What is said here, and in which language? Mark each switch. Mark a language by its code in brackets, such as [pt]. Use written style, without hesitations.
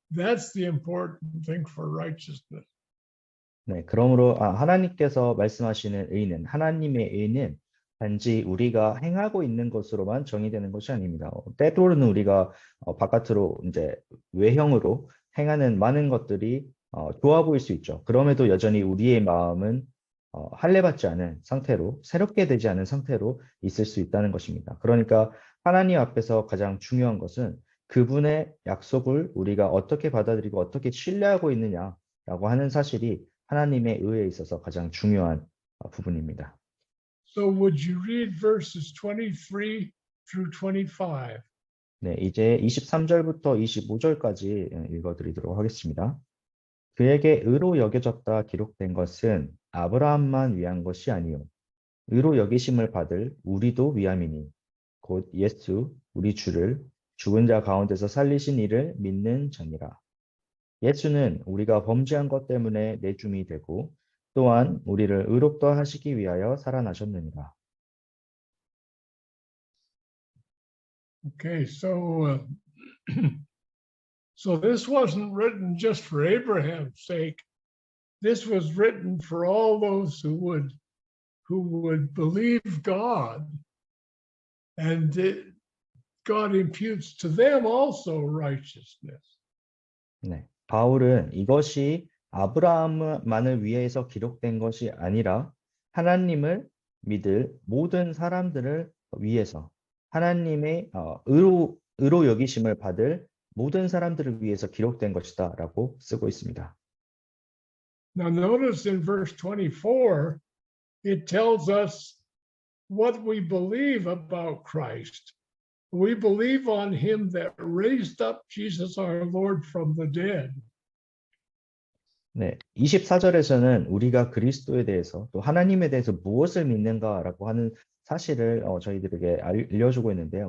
[en] That's the important thing for righteousness. [ko] 네, 그러므로 하나님께서 말씀하시는 의는 하나님의 의는 단지 우리가 행하고 있는 것으로만 정의되는 것이 아닙니다. 때로는 우리가 바깥으로 이제 외형으로 행하는 많은 것들이 좋아 보일 수 있죠. 그럼에도 여전히 우리의 마음은 할례받지 않은 상태로 새롭게 되지 않은 상태로 있을 수 있다는 것입니다. 그러니까 하나님 앞에서 가장 중요한 것은 그분의 약속을 우리가 어떻게 받아들이고 어떻게 신뢰하고 있느냐라고 하는 사실이 하나님의 의에 있어서 가장 중요한 부분입니다. [en] So would you read verses 23 through 25? [ko] 네, 이제 23절부터 25절까지 읽어드리도록 하겠습니다. 그에게 의로 여겨졌다 기록된 것은 아브라함만 위한 것이 아니요 의로 여기심을 받을 우리도 위함이니 곧 예수 우리 주를 죽은 자 가운데서 살리신 이를 믿는 자니라. 예수는 우리가 범죄한 것 때문에 내줌이 되고 또한 우리를 의롭다 하시기 위하여 살아나셨느니라. [en] Okay, so so this wasn't written just for Abraham's sake. This was written for all those who would believe God, and God imputes to them also righteousness. [ko] 네, 바울은 이것이 아브라함만을 위해서 기록된 것이 아니라 하나님을 믿을 모든 사람들을 위해서 하나님의 의로 여기심을 받을 모든 사람들을 위해서 기록된 것이다라고 쓰고 있습니다. [en] Now notice in verse 24, it tells us what we believe about Christ. We believe on him that raised up Jesus our Lord from the dead. [ko] 네, 24절에서는 우리가 그리스도에 대해서 또 하나님에 대해서 무엇을 믿는가라고 하는 사실을 저희들에게 알려주고 있는데요.